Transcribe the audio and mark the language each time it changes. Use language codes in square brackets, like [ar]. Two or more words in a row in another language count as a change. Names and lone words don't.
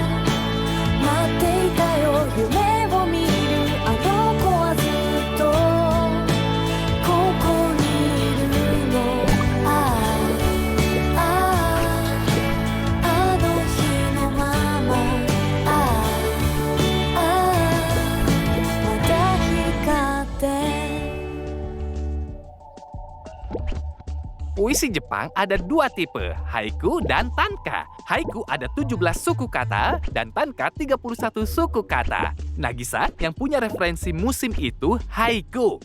[ja] 待っていたよ、夢を見るあの子はずっとここにいるの。あの日のまま。まだ光って。 [id] Puisi Jepang ada dua tipe, haiku dan tanka. Haiku ada 17 suku kata dan tanka 31 suku kata. Nagisa yang punya referensi musim itu haiku.